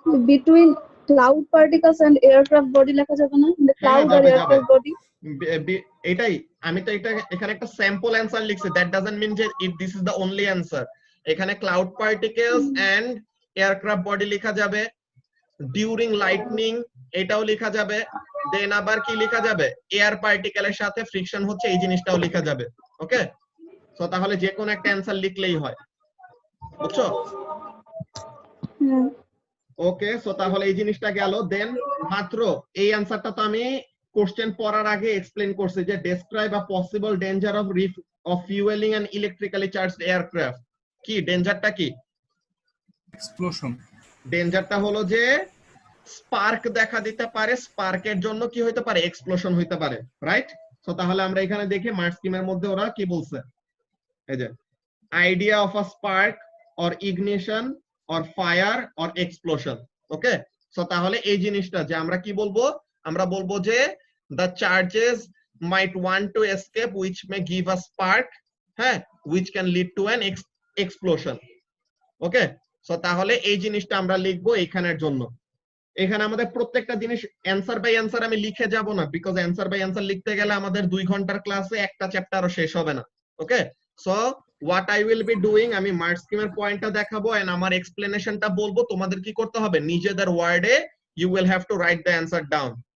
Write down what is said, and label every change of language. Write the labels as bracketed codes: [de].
[en] between cloud particles and aircraft body [bn] লেখা যাবে না? [en] The [bn] হ্যাঁ [en] cloud or [bn] যাবে যাবে, [en] aircraft body? [bn] এটাই আমি তো এটা এখানে একটা স্যাম্পল অ্যানসার লিখছি, [en] That doesn't mean যে if this is the only answer. [bn] এখানে cloud particles and aircraft body লেখা যাবে, ডিউরিং লাইটনিং এটাও লেখা যাবে, দেন আবার কি লেখা যাবে, এয়ার পার্টিকেলের সাথে ফ্রিকশন হচ্ছে এই জিনিসটাও লেখা যাবে। ওকে, সো তাহলে যে কোনো একটা অ্যানসার লিখলেই হয়, বুঝছো? হ্যাঁ। ওকে, সো তাহলে এই জিনিসটা গেল। দেন মাত্র এই অ্যানসারটা তো আমি কোশ্চেন পড়ার আগে এক্সপ্লেন করছি যে [en] Describe a possible danger of fueling an electrically charged aircraft. [bn] কি ডেঞ্জারটা কি? [en] Explosion. [bn] ডেঞ্জারটা হলো যে স্পার্ক দেখা দিতে পারে, স্পার্কের জন্য কি হইতে পারে, এক্সপ্লোশন হইতে পারে, রাইট? সো তাহলে আমরা এখানে দেখি মার্ক স্কিমের মধ্যে ওরা কি বলছে। এই যে [en] Idea of a spark or ignition or fire or explosion. [bn] Okay, so তাহলে এই জিনিসটা যে আমরা কি বলবো, আমরা বলবো যে [en] the charges might want to escape which may give a spark, [bn] হ্যাঁ, [en] which can lead to an explosion. [bn] Okay, so তাহলে এই জিনিসটা আমরা লিখবো এখানের জন্য। এখানে আমাদের প্রত্যেকটা জিনিস অ্যানসার বাই অ্যানসার আমি লিখে যাব না, বিকজ অ্যানসার বাই অ্যানসার লিখতে গেলে আমাদের 2 ঘন্টার ক্লাসে একটা চ্যাপ্টারও শেষ হবে না। ওকে, [en] so what I will be doing, [bn] আমি মার্ক স্কিমের পয়েন্টটা দেখাবো এন্ড আমার এক্সপ্লেনেশনটা বলবো, তোমাদের কি করতে হবে, নিজেদের ওয়ার্ডে [en] You will have to write the answer down.